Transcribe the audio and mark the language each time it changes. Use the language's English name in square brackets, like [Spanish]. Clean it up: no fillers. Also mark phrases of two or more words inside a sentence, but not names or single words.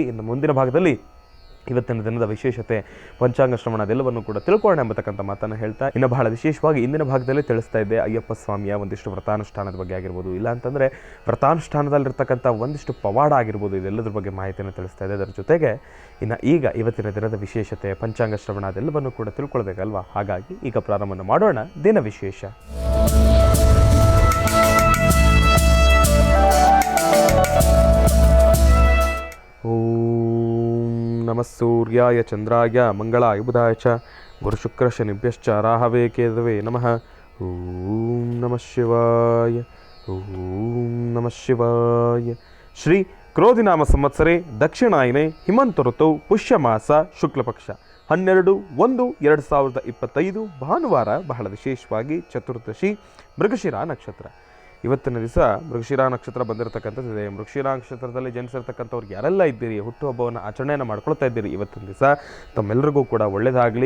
[Kannada] ಇನ್ನು ಮುಂದಿನ ಭಾಗದಲ್ಲಿ ಇವತ್ತಿನ ದಿನದ ವಿಶೇಷತೆ, ಪಂಚಾಂಗ ಶ್ರವಣ ಅದೆಲ್ಲವನ್ನು ಕೂಡ ತಿಳ್ಕೊಳ್ಳೋಣ ಎಂಬತಕ್ಕಂಥ ಮಾತನ್ನು ಹೇಳ್ತಾ, ಇನ್ನು ಬಹಳ ವಿಶೇಷವಾಗಿ ಇಂದಿನ ಭಾಗದಲ್ಲಿ ತಿಳಿಸ್ತಾ ಇದ್ದೆ ಅಯ್ಯಪ್ಪ ಸ್ವಾಮಿಯ ಒಂದಿಷ್ಟು ವ್ರತಾನುಷ್ಠಾನದ ಬಗ್ಗೆ ಆಗಿರ್ಬೋದು, ಇಲ್ಲಾಂತಂದರೆ ವ್ರತಾನುಷ್ಠಾನದಲ್ಲಿರ್ತಕ್ಕಂಥ ಒಂದಿಷ್ಟು ಪವಾಡ ಆಗಿರ್ಬೋದು, ಇದೆಲ್ಲದ್ರ ಬಗ್ಗೆ ಮಾಹಿತಿಯನ್ನು ತಿಳಿಸ್ತಾ ಇದೆ. ಅದರ ಜೊತೆಗೆ ಈಗ ಇವತ್ತಿನ ದಿನದ ವಿಶೇಷತೆ, ಪಂಚಾಂಗ ಶ್ರವಣ ಅದೆಲ್ಲವನ್ನು ಕೂಡ ತಿಳ್ಕೊಳ್ಬೇಕಲ್ವಾ. ಹಾಗಾಗಿ ಈಗ ಪ್ರಾರಂಭವನ್ನು ಮಾಡೋಣ ದಿನ ವಿಶೇಷ. [Sanskrit] ಓಂ ನಮಃ ಸೂರ್ಯಾಯ ಚಂದ್ರಾಯ ಮಂಗಳಾಯ ಬುಧಾಯ ಚ ಗುರುಶುಕ್ರ ಶನಿಭ್ಯಶ್ಚ ರಾಹವೇ ಕೇತವೇ ನಮಃ. ಓಂ ನಮಃ ಶಿವಾಯ. ಓಂ ನಮಃ ಶಿವಾಯ. [Kannada] ಶ್ರೀ ಕ್ರೋಧಿನಾಮ ಸಂವತ್ಸರೆ ದಕ್ಷಿಣಾಯನೆ ಹಿಮಂತ ಋತು ಪುಷ್ಯಮಾಸ ಶುಕ್ಲಪಕ್ಷ 12/1/2025 ಭಾನುವಾರ, ಬಹಳ ವಿಶೇಷವಾಗಿ ಚತುರ್ದಶಿ, ಮೃಗಶಿರ ನಕ್ಷತ್ರ. ಇವತ್ತಿನ ದಿವಸ ಮೃಗಶಿರ ನಕ್ಷತ್ರ ಬಂದಿರತಕ್ಕಂಥದ್ದಿದೆ. ಮೃಗಶಿರ ನಕ್ಷತ್ರದಲ್ಲಿ ಜನಿಸಿರ್ತಕ್ಕಂಥವ್ರು ಯಾರೆಲ್ಲ ಇದ್ದೀರಿ, ಹುಟ್ಟುಹಬ್ಬವನ್ನು ಆಚರಣೆಯನ್ನು ಮಾಡ್ಕೊಳ್ತಾ ಇದ್ದೀರಿ, ಇವತ್ತಿನ ದಿವಸ ತಮ್ಮೆಲ್ಲರಿಗೂ ಕೂಡ ಒಳ್ಳೆಯದಾಗಲಿ.